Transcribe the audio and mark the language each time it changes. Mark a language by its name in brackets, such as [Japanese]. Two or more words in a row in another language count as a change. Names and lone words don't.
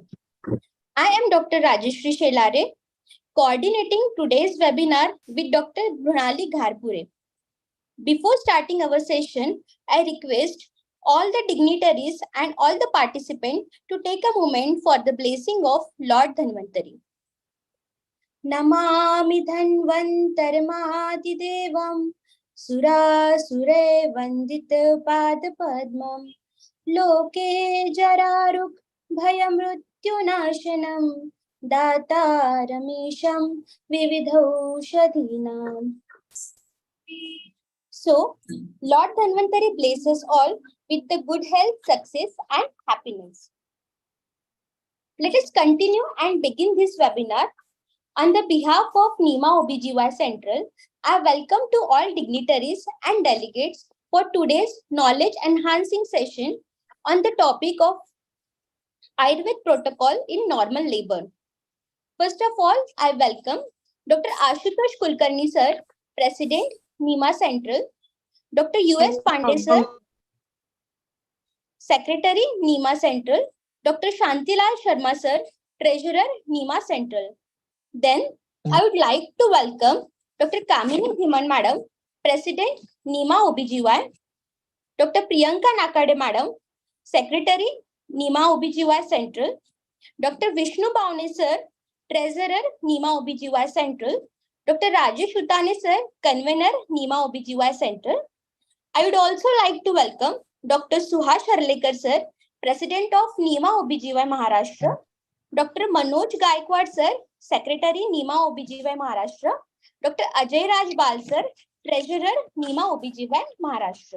[English] I am Dr. Rajeshri Shelare, coordinating today's webinar with Dr. Brunali Gharpure. Before starting our session, I request all the dignitaries and all the participants to take a moment for the blessing of Lord Dhanvantari. [Sanskrit] नमामि धन्वन्तरिमादिदेवं सुरासुरैः वन्दित पादपद्मम् लोके जरारुक् भयमृत्युनाशनम् दातारमीशं विविधौषधीनाम्. [English] So, Lord Dhanvantari blesses all with the good health, success and happiness. Let us continue and begin this webinar. On the behalf of NIMA-OBGY Central, I welcome to all dignitaries and delegates for today's knowledge enhancing session on the topic of Ayurvedic protocol in normal labor. First of all, I welcome Dr. Ashutosh Kulkarni sir, President, NIMA Central, Dr. U.S. Pandey sir, Secretary, NIMA Central, Dr. Shantilal Sharma sir, Treasurer, NIMA Central. Then, I would like to welcome Dr. Kamini Dhiman Madam, President, NIMA-OBGY, Dr. Priyanka Nakade Madam, Secretary, NIMA-OBGY Central, Dr. Vishnu Bhavne sir, Treasurer, NIMA-OBGY Central, Dr. Rajesh Utane sir, Convener, NIMA-OBGY Central. I would also like to welcome Dr. Suhash Harlekar sir, President of NIMA-OBGY Maharashtra, Dr. Manoj Gaikwad sir, Secretary, NIMA-OBGY Maharashtra, Dr. Ajay Raj Bal sir, Treasurer, NIMA-OBGY Maharashtra.